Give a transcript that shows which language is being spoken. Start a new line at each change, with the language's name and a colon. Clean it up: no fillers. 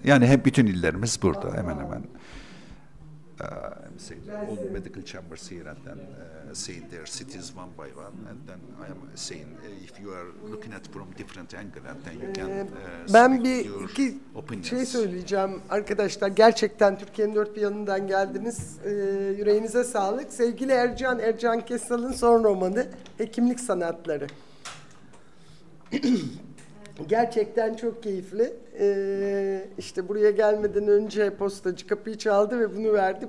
Turkish: Yani hep bütün illerimiz burada hemen hemen.
English: All medical chambers here and then saying their cities one by one and then I am saying if you are looking at from different angle and then you can
Turkish: ben iki şey söyleyeceğim arkadaşlar. Gerçekten Türkiye'nin dört bir yanından geldiniz. Yüreğinize sağlık. Sevgili Ercan Kesal'ın son romanı Hekimlik Sanatları. Gerçekten çok keyifli. İşte buraya gelmeden önce postacı kapıyı çaldı ve bunu verdi.